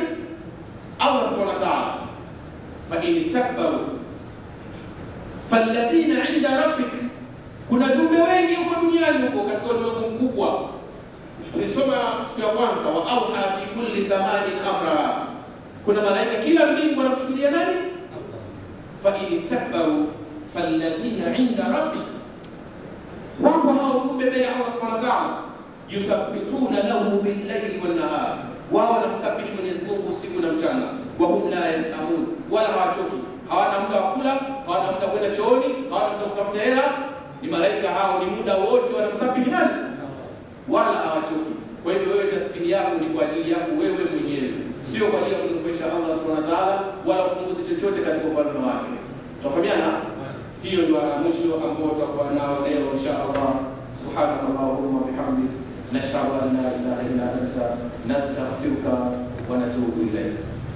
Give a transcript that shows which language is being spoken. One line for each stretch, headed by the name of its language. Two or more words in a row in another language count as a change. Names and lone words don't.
Arabic: الله سبحانه وتعالى. فإن استكبروا فالذين عند ربك,
Swahili: kuna viumbe wengi huko duniani, huko katika ulimwengu mkubwa. Tulisoma siku ya kwanza,
Arabic: وأوحى في كل سماء أمرا,
Swahili: kuna malaika kila mbingu wanamsujudia nani?
Arabic: فإن استكبروا فالذين عند ربك,
Swahili: wapo hao viumbe mbele ya
Arabic: الله سبحانه وتعالى. يسبحون له بالليل والنهار,
Swahili: wao wanamsabihi Mwenyezi Mungu usiku na mchana.
Arabic: وهم لا يسأمون,
Swahili: wala hawachoki, hawana muda wa kula, hawana muda kwenda chooni, hawana muda kutafuta hela. Ni malaika hao, ni muda wote wanamsabihi nani? Wala hawachoki. Kwa hivyo wewe tasbihi yako ni kwa ajili yako wewe mwenyewe, sio kwa ajili ya kumnufaisha
Arabic: الله سبحانه وتعالى,
Swahili: wala kupunguza chochote katika ufalme wake. Tufahamiana? Hiyo ndio mwisho ambao tutakuwa nao leo
Arabic: إن شاء الله. سبحانك اللهم بحمدك، نشهد أن لا إله إلا أنت، نستغفرك ونتوب إليك.